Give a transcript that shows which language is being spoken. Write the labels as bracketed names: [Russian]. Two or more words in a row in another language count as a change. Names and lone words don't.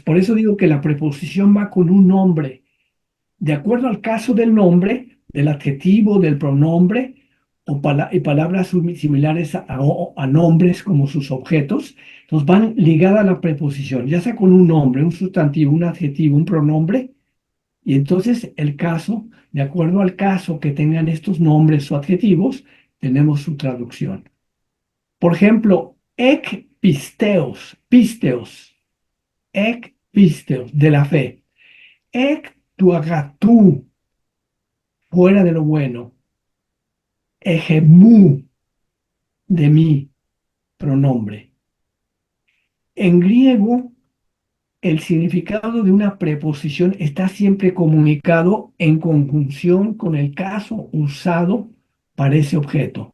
[Spanish] Por eso digo que la preposición va con un nombre. De acuerdo al caso del nombre, del adjetivo, del pronombre, y palabras similares a nombres como sus objetos, entonces van ligadas a la preposición, ya sea con un nombre, un sustantivo, un adjetivo, un pronombre, y entonces el caso, de acuerdo al caso que tengan estos nombres o adjetivos, tenemos su traducción. Por ejemplo, [Greek] ἐκ πίστεως, ἐκ πίστεως, [Spanish] de la fe, [Greek] ἐκ τοῦ ἀγαθοῦ, [Spanish] fuera de lo bueno, Ejemú, de mí, pronombre. En griego, el significado de una preposición está siempre comunicado en conjunción con el caso usado para ese objeto.